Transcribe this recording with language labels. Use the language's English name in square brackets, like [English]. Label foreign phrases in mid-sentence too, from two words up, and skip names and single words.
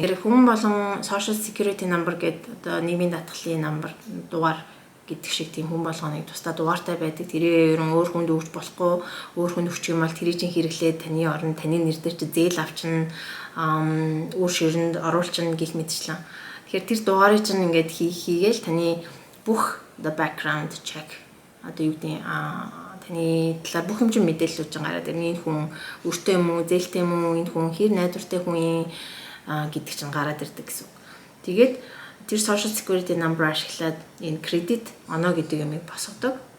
[Mongolian] Хүн болгон [English] Social Security number [Mongolian] гэдэг одоо нийгмийн даатгалын number дугаар гэдэг шиг тийм хүн болгоныг тусдаа дугаартай байдаг. Тэрээ ерөн өөр хүнд өгч болохгүй, өөр хүнд өгчих юм бол тэрийг чинь хэрэглээд таны орон таны нэр дээр чи зээл авчин, үр ширэнд оруулчин гэх мэтчлэн. Тэгэхээр тэр дугаарыг чинь ингээд хийгээл таны бүх [English] the background check [Mongolian] одоо юу гэдэг таны талаар бүх хэмжээ мэдээллүүд чинь гараад ирнэ. Энэ хүн өртөө юм уу, зээлтэй юм уу, энэ хүн хэр найдвартай хүн юм гэдэг чинь гараад ирдэг гэсэн. Тэгээд тэр [English] Social Security number [Mongolian] ашиглаад энэ кредит оноо гэдэг юмыг босгодог.